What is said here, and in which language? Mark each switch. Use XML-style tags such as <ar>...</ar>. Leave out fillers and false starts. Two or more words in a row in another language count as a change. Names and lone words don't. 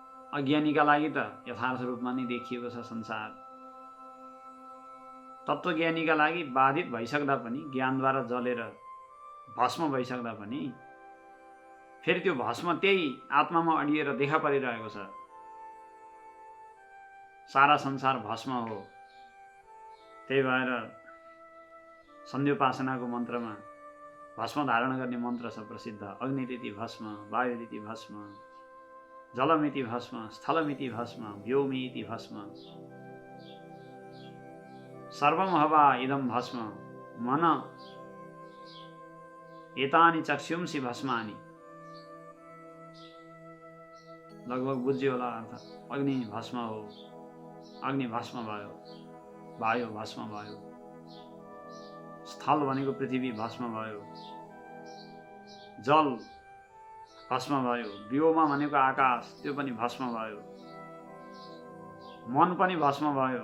<ne>अज्ञानीका लागि त यथार्थ रूपमा नै देखिएको छ संसार। तत्त्वज्ञानीका लागि बाधित भइसक्दा पनि, ज्ञानद्वारा जलेर भस्म भइसक्दा पनि फेरि त्यो भस्म त्यही आत्मामा अडिएर देखा परिरहेको छ। सारा संसार भस्म हो। त्यही भएर सन्ध्योपासनाको मन्त्रमा भस्म धारण गर्ने मन्त्र छ प्रसिद्ध।</ne> <sa>अग्निरिति भस्म, वायुरिति भस्म, जलमिति भस्म, स्थलमिति भस्म, व्योमिति भस्म, सर्वम हवा इदं भस्म, मन एतानि चक्षुंसि भस्मानि।</sa> <ne>लगभग बुझ्यो होला अर्थ। अग्नि भस्म हो, अग्नि भस्म भयो, वायु भस्म भयो, स्थल भनेको पृथ्वी भस्म भयो, जल भस्म भयो, व्योम भनेको आकाश त्यो पनि भस्म भयो, मन पनि भस्म भयो।</ne>